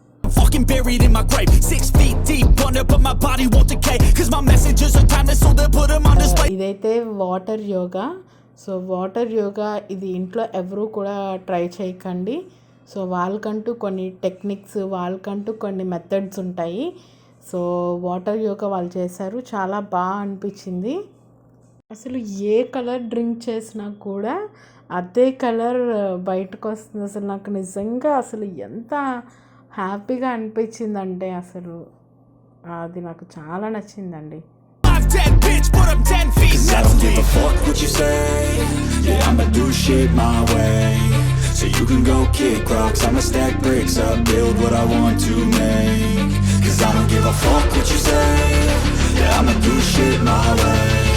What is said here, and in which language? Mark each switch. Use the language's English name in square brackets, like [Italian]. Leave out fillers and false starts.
[English] Fucking buried in my grave 6 feet deep under but my body won't decay cuz my messages are timeless so they put them on display. [Telugu] ఇదైతే water yoga. So water yoga ఇది ఇంట్లో ఎవరు కూడా try చేయకండి. So వాళ్ళకంటూ కొన్ని techniques, వాళ్ళకంటూ కొన్ని మెథడ్స్ ఉంటాయి. సో వాటర్ యోగా వాళ్ళు చేశారు. చాలా బాగా అనిపించింది. అసలు ఏ కలర్ డ్రింక్ చేసినా కూడా అదే కలర్ బయటకు వస్తుంది. అసలు నాకు నిజంగా అసలు ఎంత హ్యాపీగా అనిపించిందంటే అసలు అది నాకు చాలా నచ్చిందండి. [English] Dead bitch, but I'm 10 feet. Cause I don't give a fuck what you say. Yeah, I'ma do shit my way. So you can go kick rocks, I'ma stack bricks up, build what I want to make. Cause I don't give a fuck what you say. Yeah, I'ma do shit my way.